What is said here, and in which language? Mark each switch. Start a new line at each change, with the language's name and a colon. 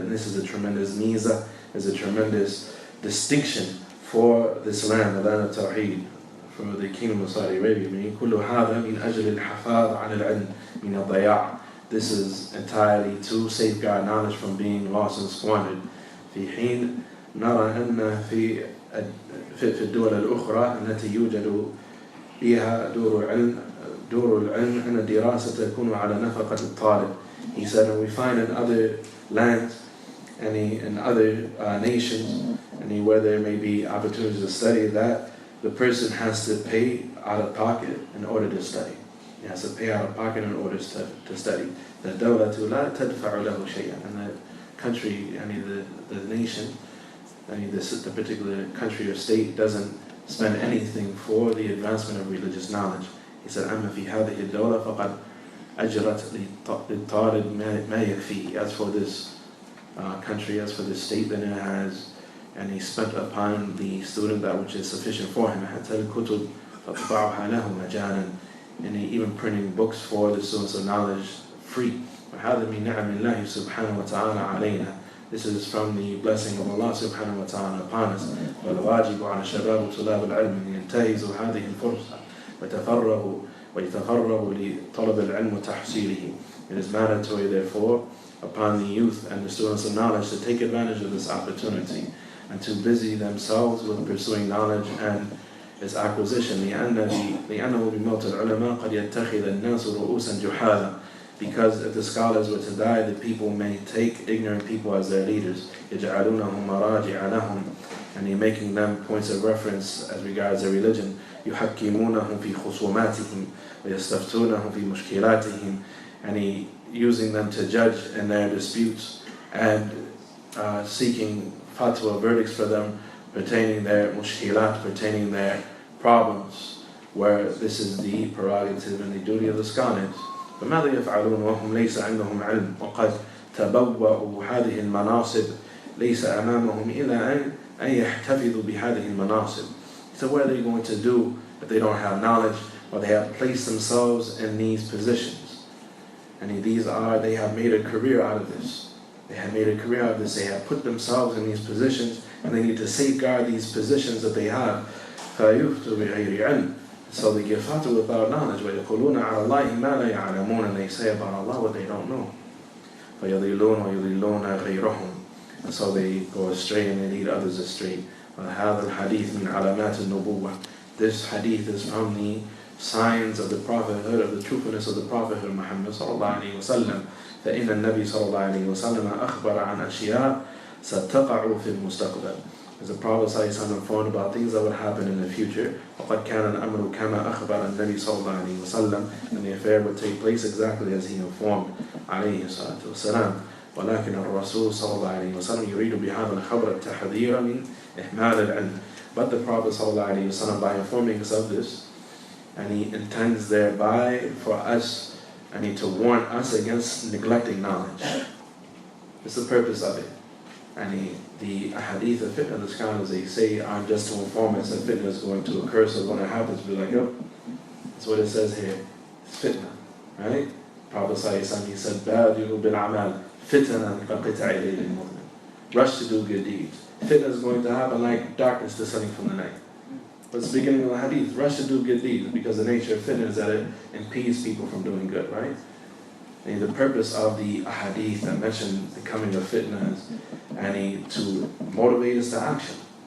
English: And this is a tremendous miza, is a tremendous distinction for this land, the land of Tawheed, for the Kingdom of Saudi Arabia.
Arabic: كُلُّ هَذَا مِنْ أَجْلِ الْحَفَاظِ عَلَى الْعِلْمِ مِنَ الضَّيَاعِ.
English: This is entirely to safeguard knowledge from being lost and squandered.
Arabic: في حين نرى أن في الدول الأخرى التي يوجد فيها دور العلم أن الدراسة تكون على نفقة الطالب.
English: He said, and we find in other lands and in other nations, and where there may be opportunities to study, that the person has to pay out of pocket in order to study. He has to pay out of pocket in order to study.
Arabic: The دولة لا تدفع له شيئا.
English: And the country, the nation, the particular country or state doesn't spend anything for the advancement of religious knowledge. He said,
Arabic: أما في هذه الدولة فقد أجرت للطالب ما يكفي.
English: As for this country, as for this state, then it has, and he spent upon the student that which is sufficient for him.
Arabic: حتى الكتب فطبعها له مجانا.
English: And he even printing books for the students of knowledge free.
Arabic: وهذا من نعم الله سبحانه وتعالى علينا.
English: This is from the blessing of Allah subhanahu wa ta'ala upon us.
Arabic: والواجب على شباب طلاب العلم أن ينتهزوا هذه الفرصة ويتفرغوا لطلب العلم وتحصيله.
English: It is mandatory, therefore, upon the youth and the students of knowledge to take advantage of this opportunity and to busy themselves with pursuing knowledge and its acquisition.
Arabic: لأنه بموت العلماء قد يتخذ الناس رؤوسا جحالا.
English: Because if the scholars were to die, the people may take ignorant people as their leaders.
Arabic: يجعلونهم مراجع لهم,
English: and he making them points of reference as regards their religion.
Arabic: يحكمونهم في خصوماتهم ويستفتونهم في مشكلاتهم,
English: and he using them to judge in their disputes and seeking fatwa verdicts for them pertaining their mushkilat, pertaining their problems, where this is the prerogative and the duty of the scholars.
Arabic: فماذا يفعلون وهم ليس عندهم علم وقد تبوأوا هذه المناصب ليس أمامهم إلا أن يحتفظوا بهذه المناصب.
English: So what are they going to do if they don't have knowledge, or they have placed themselves in these positions? And they have made a career out of this. They have made a career out of this. They have put themselves in these positions, and they need to safeguard these positions that they have.
Arabic: فَيُفْتُوا بِغَيْرِ عِلْمٍ.
English: So they give fatwa without knowledge.
Arabic: وَيَقُولُونَ عَلَى اللَّهِ مَا لَا يَعْلَمُونَ.
English: And they say about Allah what they don't know.
Arabic: فَيَضِلُّونَ وَيُضِلُّونَ غَيْرَهُم.
English: And so they go astray and they lead others astray.
Arabic: وَهَذَا الْحَدِيث مِنْ عَلَامَاتِ النُّبُوَّةِ.
English: This hadith is from the signs of the prophethood, of the truthfulness of the prophethood Muhammad sallallahu alayhi wa sallam.
Arabic: فإن النبي صلى الله عليه وسلم أخبر عن أشياء ستقع في المستقبل.
English: As the Prophet صلى الله عليه وسلم informed about things that would happen in the future.
Arabic: وقد كان الأمر كما أخبر النبي صلى الله عليه وسلم.
English: And the affair would take place exactly as he informed عليه الصلاة والسلام.
Arabic: ولكن الرسول صلى الله عليه وسلم يريد بهذا الخبر التحذير من إهمال العلم.
English: But the Prophet صلى الله عليه وسلم, by informing us of this, and he intends thereby for us, and to warn us against neglecting knowledge. It's the purpose of it. And the hadith of fitna, the scholars, they say, aren't just to inform us that fitna is going to occur, so when it happens, be like, oh, that's what it says here. It's fitna, right? Prophet ﷺ, he said,
Arabic: بَادِرُوا بِالْعَمَالِ فِتَنًا كَقِطَعِ لَيْلٍ مُظْلِمٍ.
English: Rush to do good deeds. Fitna is going to happen like darkness descending from the night. What's the beginning of the hadith? Rush to do good deeds, because the nature of fitna is that it impedes people from doing good, right? And the purpose of the hadith that mentioned the coming of fitna is to motivate us to action.